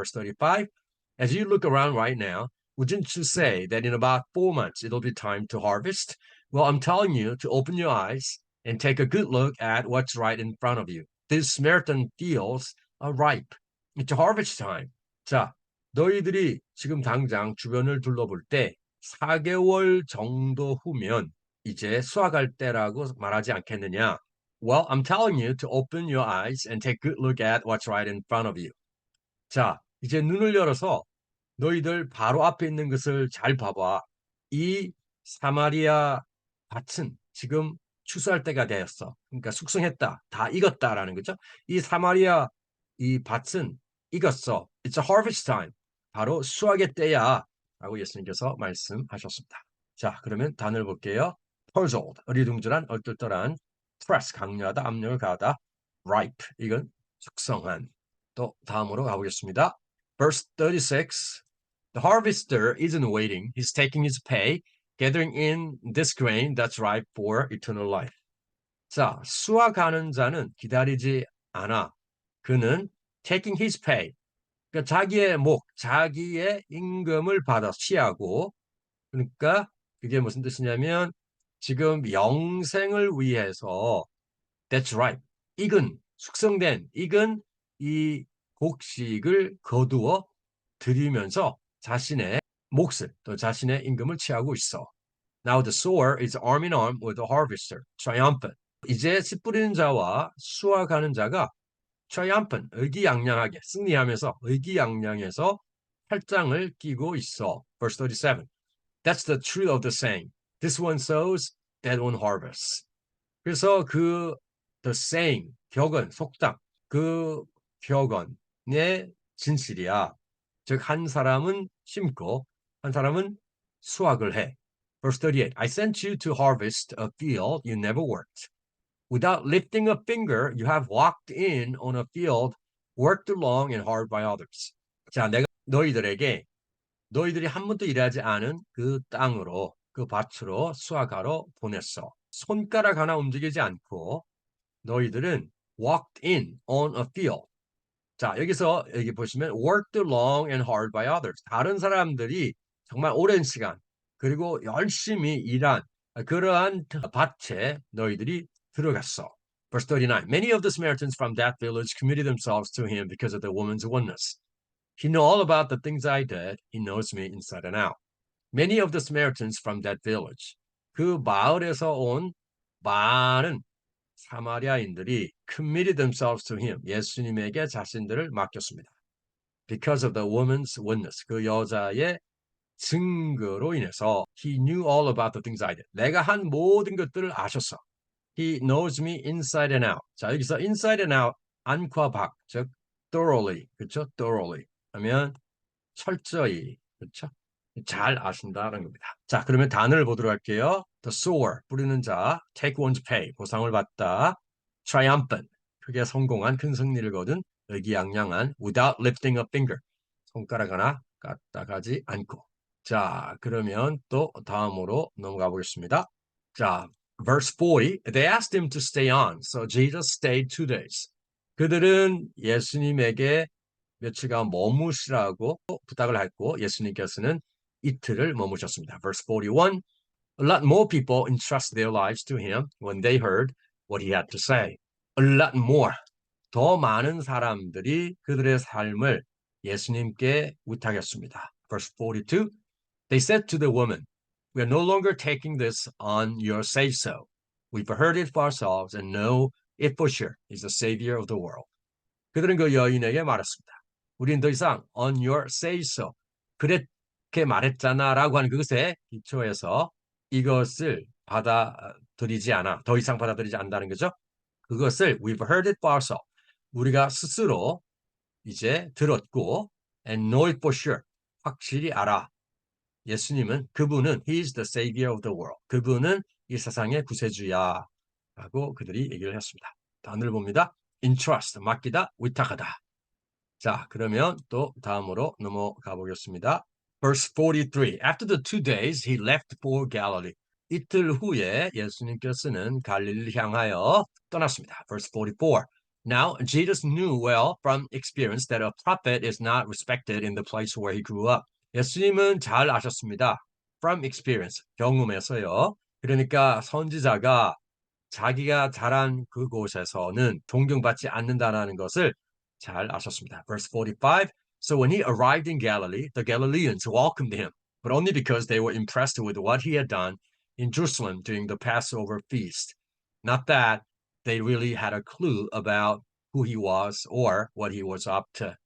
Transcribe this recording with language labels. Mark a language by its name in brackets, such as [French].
[English] Verse 35, as you look around right now, wouldn't you say that in about 4 months it'll be time to harvest? Well, I'm telling you to open your eyes and take a good look at what's right in front of you. These Samaritan fields are ripe. It's harvest time. [Korean] 자, 너희들이 지금 당장 주변을 둘러볼 때 4개월 정도 후면 이제 수확할 때라고 말하지 않겠느냐? [English] Well, I'm telling you to open your eyes and take a good look at what's right in front of you. [Korean] 자, 이제 눈을 열어서 너희들 바로 앞에 있는 것을 잘 봐봐. 이 사마리아 밭은 지금 추수할 때가 되었어. 그러니까 숙성했다. 다 익었다라는 거죠. 이 사마리아 이 밭은 익었어. [English] It's a harvest time. [Korean] 바로 수확의 때야. 라고 예수님께서 말씀하셨습니다. 자, 그러면 단어를 볼게요. puzzled, 어리둥절한, 얼떨떨한, press, 강요하다, 압력을 가하다, ripe, 이건 숙성한. 또 다음으로 가보겠습니다. [English] Verse 36, the harvester isn't waiting. He's taking his pay, gathering in this grain that's ripe for eternal life. [Korean] 자, 수확하는 자는 기다리지 않아. 그는 [English] taking his pay, [Korean] 그러니까 자기의 임금을 받아 취하고, 그러니까 그게 무슨 뜻이냐면 지금 영생을 위해서 [English] that's right, [Korean] 익은 이 곡식을 거두어 들이면서 자신의 몫을 또 자신의 임금을 취하고 있어. [English] Now the sower is arm in arm with the harvester, triumphant. [Korean] 이제 씨 뿌리는 자와 수확하는 자가 triumphant, 의기양양하게 승리하면서 의기양양해서 팔짱을 끼고 있어. [English] Verse 37. That's the truth of the saying. This one sows, that one harvests. [Korean] 그래서 the saying, 격언, 속담, 그 격언의 진실이야. 즉, 한 사람은 심고, 한 사람은 수확을 해. [English] Verse 38, I sent you to harvest a field you never worked. Without lifting a finger, you have walked in on a field worked long and hard by others. [Korean] 자, 내가 너희들이 한 번도 일하지 않은 그 땅으로, 그 밭으로 수확하러 보냈어. 손가락 하나 움직이지 않고 너희들은 [English] walked in on a field. [Korean] 자, 여기 보시면 [English] worked long and hard by others. [Korean] 다른 사람들이 정말 오랜 시간 그리고 열심히 일한 그러한 밭에 너희들이 들어갔어. [English] Verse 39. Many of the Samaritans from that village committed themselves to him because of the woman's oneness. He knows all about the things I did. He knows me inside and out. Many of the Samaritans from that village. [Korean] 그 마을에서 온 많은 사마리아인들이 [English] committed themselves to him. [Korean] 예수님에게 자신들을 맡겼습니다. [English] Because of the woman's witness. [Korean] 그 여자의 증거로 인해서 [English] he knew all about the things I did. [Korean] 내가 한 모든 것들을 아셨어. [English] He knows me inside and out. [Korean] 자, 여기서 [English] inside and out, [Korean] 안과 밖, 즉 thoroughly, 그렇죠? thoroughly 하면 철저히, 그렇죠? 잘 아신다는 겁니다. 자, 그러면 단어를 보도록 할게요. The sower, 뿌리는 자, [English] take one's pay, [Korean] 보상을 받다, triumphant, 크게 성공한, 큰 승리를 거둔, 의기양양한, [English] without lifting a finger, [Korean] 손가락 하나 까딱하지 않고. 자, 그러면 또 다음으로 넘어가 보겠습니다. [English] 자, verse 40, they asked him to stay on, so Jesus stayed 2 days. [Korean] 그들은 예수님에게 며칠간 머무시라고 부탁을 했고 예수님께서는 이틀을 머무셨습니다. [English] Verse 41, a lot more people entrust their lives to him when they heard what he had to say. A lot more. [Korean] 더 많은 사람들이 그들의 삶을 예수님께 위탁했습니다. [English] Verse 42, They said to the woman, We are no longer taking this on your say-so. We've heard it for ourselves and know it for sure. He's the Savior of the world. [Korean] 그들은 그 여인에게 말했습니다. 우린 더 이상 [English] on your say-so, [Korean] 그렇게 말했잖아 라고 하는 그것에 기초해서 이것을 받아들이지 않아. 더 이상 받아들이지 않는다는 거죠. [English] 그것을 we've heard it for ourselves. [Korean] 우리가 스스로 이제 들었고 [English] and know it for sure. [Korean] 확실히 알아. 예수님은 그분은 [English] He is the Savior of the world. [Korean] 그분은 이 세상의 구세주야 라고 그들이 얘기를 했습니다. 단어를 봅니다. entrust, 맡기다, 위탁하다. 자, 그러면 또 다음으로 넘어가 보겠습니다. [English] Verse 43. After the 2 days, he left for Galilee. [Korean] 이틀 후에 예수님께서는 갈릴리 향하여 떠났습니다. [English] Verse 44. Now, Jesus knew well from experience that a prophet is not respected in the place where he grew up. [Korean] 예수님은 잘 아셨습니다. [English] From experience, [Korean] 경험에서요. 그러니까 선지자가 자기가 자란 그곳에서는 존경받지 않는다는 것을 잘 아셨습니다. [English] Verse 45. So when he arrived in Galilee, the Galileans welcomed him, but only because they were impressed with what he had done in Jerusalem during the Passover feast. Not that they really had a clue about who he was or what he was up to.